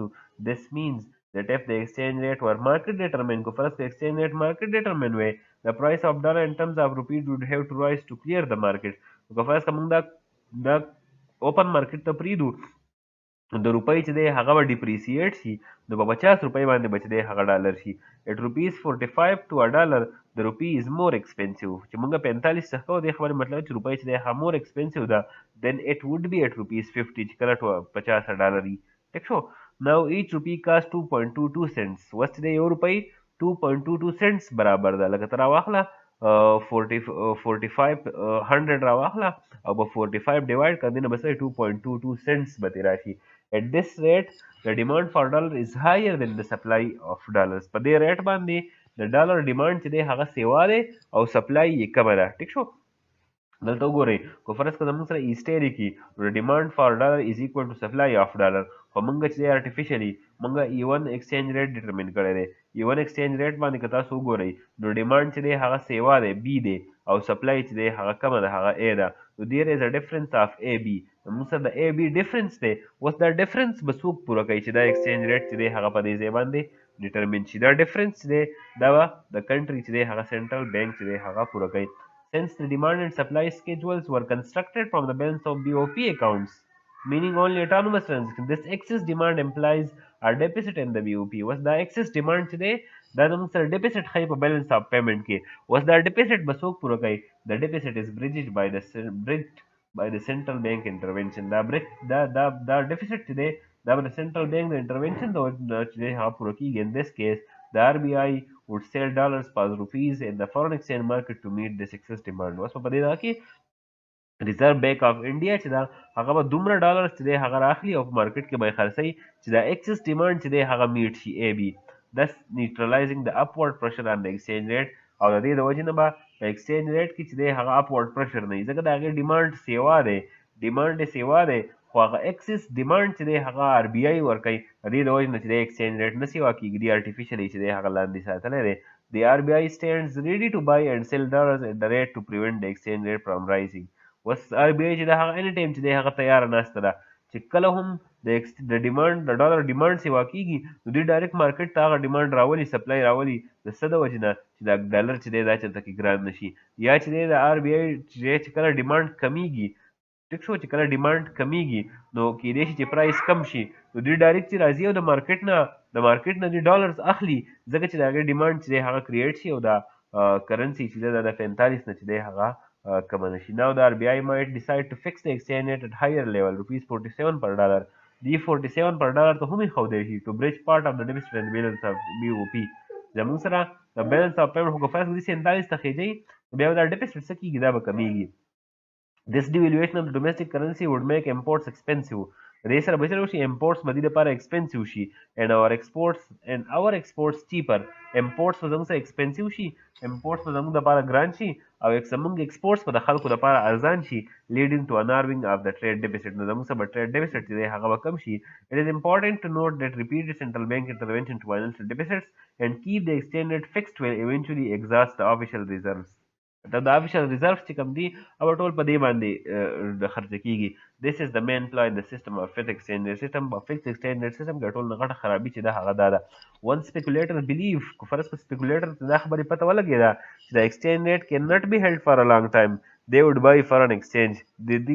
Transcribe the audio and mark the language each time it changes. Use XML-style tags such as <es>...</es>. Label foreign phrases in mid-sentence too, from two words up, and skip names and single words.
<en>this means that if the exchange rate were market determined,</en> <ps>کو فرض که</ps> <en>exchange rate market determined وی the price of dollar in terms of rupees would have to rise to clear the market.</en> <ps>که فرض که مونږ دا اوپن مارکیټ ته پرېږدو د روپۍ چې دی هغه به ډیپریسیټ شي نو په 50 روپۍ باندې به چې دی هغه ډالر شي.</ps> <en>at rupees 45 to a dollar the rupee is more expensive.</en> <ps>چې مونږ 45 څخه کوو دې خبرې مطلب چې روپۍ چې دی هغه</ps> <en>more expensive</en> <ps>ده</ps> <en>then it would be at rupees 50</en> <ps>چې کله 50 ډالر وي. ټیک شو.</ps> <en>now each rupee cost 2.22 cents.</en> <ps>اوس چې دی یو روپۍ 2.22 cents برابر ده. لکه ته راواخله 4500 راواخله او په 45 ډیوایډ کړه دې نه به څه 2.22 cents به ترې راشي.</ps> <en>at this rate the demand for dollar is higher than the supply of dollars.</en> <ps>په دې ریټ باندې د ډالر ډیمانډ چې دی هغه سیوا دی او سپلای یې کمه ده. ټیک شو. دلته وګورئ که فرض که زموږ سره ایسټیری کي نو</ps> <en>demand for dollar is equal to supply of dollar,</en> <ps>خو مونږ چې دی ارټیفیشلي مونږ E1</ps> <en>exchange rate</en> <ps>ډیټرمن کړی دی. E1</ps> <en>exchange rate</en> <ps>باندې که تاسو وګورئ نو ډیمانډ چې دی هغه سیوا دی B دی او سپلای چې دی هغه کمه ده هغه A ده. نو</ps> <en>there is a difference of AB.</en> <ps>موږ سره د AB ډفرنس دی. اوس دا ډفرنس به څوک پوره کوي چې دا</ps> <en>exchange rate</en> <ps>چې دی هغه په دې ځای باندې ډیټرمن شي. دا ډفرنس چې دی دا به د کنټري چې دی هغه سنټرل بانک چې دی هغه پوره کوي.</ps> <en>Since the demand and supply schedules were constructed from the balance of BOP accounts, meaning only autonomous transactions, this excess demand implies a deficit in the BOP. Was the excess demand today?</en> <ps>دا زموږ سره deficit ښایي په</ps> <en>balance of payment</en> <ps>کې. اوس دا deficit به څوک پوره کوي؟</ps> <en>The deficit is bridged by the central bank intervention.</en> <ps>دا deficit چې دی دا به د</ps> <en>central bank</en> <ps>د intervention د وجې چې دی هغه پوره کېږي.</ps> <en>In this case the RBI would sell dollars per rupees in the foreign exchange market to meet this excess demand.</en> <ps>اوس په دې کې ریزرو بانک اف انډیا چې دا هغه به دومره ډالرز چې دی هغه راخلي او په مارکیټ کې به یې خرڅوي چې دا</ps> <en>excess demand</en> <ps>چې دی هغه میټ شي AB.</ps> <en>thus neutralizing the upward pressure on the exchange rate.</en> <ps>او د دې د وجې نه به په</ps> <en>exchange rate</en> <ps>کې چې دی هغه</ps> <en>upward pressure</en> <ps>نه وي ځکه د هغې ډیمانډ سیوا دی، ډیمانډ یې سیوا دی خو هغه</ps> <en>excess demand</en> <ps>چې دی هغه RBI ورکوي. د دې د وجې نه چې دی</ps> <en>exchange rate</en> <ps>نه سیوا کېږي، دی ارټیفیشلي چې دی هغه لاندې ساتلی دی.</ps> <en>The RBI stands ready to buy and sell dollars at the rate to prevent the exchange rate from rising.</en> <ps>اوس RBI چې د هغه</ps> <en>any time</en> <ps>چې دی هغه تیاره ناسته ده چې کله هم د ډیمانډ د ډالر ډیمانډ سیوا کېږي نو دوی</ps> <en>direct market</en> <ps>ته هغه ډیمانډ راولي، سپلای راولي د څه د وجې نه چې دا ډالر چې دی دا چېرته کې ګران نه شي. یا چې دی د RBI چې کله ډیمانډ کمیږي، ټیک شو، چې کله ډیمانډ کمیږي نو کېدای شي چې پرایس کم شي نو دوی ډایرکټ چې راځي او د مارکیټ نه دوی ډالرز اخلي ځکه چې د هغې ډیمانډ چې دی هغه کریټ شي او دا کرنسي چې دی د 45 نه چې دی هغه کمه نه شي.</ps> <en>Now the RBI might decide to fix the exchange rate at higher level, rupees 47 per dollar. The 47 per dollar</en> <ps>ته هم ایښودی شي</ps> <en>to bridge part of the deficit and balance of BOP.</en> <ps>زموږ سره د</ps> <en>balance of payment</en> <ps>خو که فرض کړي 47 ته خېږي بیا به دا deficit څه کېږي دا به کمیږي.</ps> <en>This devaluation of the domestic currency would make imports expensive.</en> <ps>دې سره به څه وشي imports به دې لپاره expensive شي</ps> <en>and our exports cheaper.</en> <ps>imports به زموږ سره expensive شي، imports به زموږ لپاره ګران شي او زموږ exports به د خلکو لپاره ارزان شي</ps> <en>leading to a narrowing of the trade deficit.</en> <ps>نو زموږ سره به</ps> <en>trade deficit</en> <ps>چې دی هغه به کم شي.</ps> <en>It is important to note that repeated central bank intervention to financial deficits and keep the exchange rate fixed will eventually exhaust the official reserves.</en> <ps>د</ps> <en>official reserve</en> <ps>چې کوم دي او ټول په دې باندې د خرڅ کیږي.</ps> <en>this is the main flaw in the system of fixed exchange system.</en> <ps>په</ps> <en>fixed exchange system</en> <ps>کې ټول نه غټه خرابي چې ده هغه دا ده.</ps> <en>one speculator believe</en> <ps>که فرض په</ps> <en>speculator</en> <ps>ته دا خبرې پته ولګېده چې</ps> <en>the exchange rate cannot be held for a long time, they would buy foreign exchange.</en> <ps>د دې</ps>